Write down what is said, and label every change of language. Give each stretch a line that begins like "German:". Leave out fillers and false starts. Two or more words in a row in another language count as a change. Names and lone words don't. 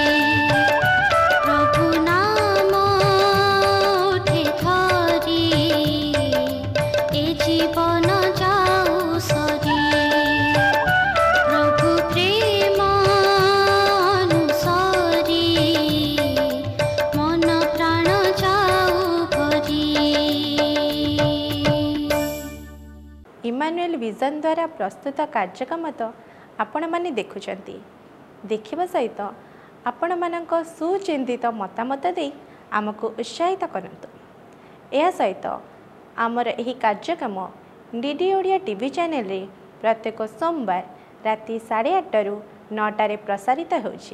Odia: ପ୍ରଭୁ ନାମ ଉଠେ ଧରି ଏ ଜୀବନ ଯାଉ ସରି ପ୍ରଭୁ ପ୍ରେମ ଅନୁସାରୀ ମନ ପ୍ରାଣ ଯାଉ ଭରି ଇମାନୁଏଲ ଭିଜନ ଦ୍ୱାରା ପ୍ରସ୍ତୁତ କାର୍ଯ୍ୟକ୍ରମ ତ ଆପଣ ମାନେ ଦେଖୁଛନ୍ତି ଦେଖିବା ସହିତ ଆପଣ ମାନଙ୍କ ସୁଚିନ୍ତିତ ମତାମତ ଦେ ଆମକୁ ଉତ୍ସାହିତ କରନ୍ତୁ। ଯା ସହିତ ଆମର ଏହି କାର୍ଯ୍ୟକ୍ରମ ଡିଡି ଓଡ଼ିଆ
English: TV channel
Odia: ରେ ପ୍ରତ୍ୟେକ ସୋମବାର ରାତି 8:30 ରୁ 9ଟାରେ ପ୍ରସାରିତ ହେଉଛି।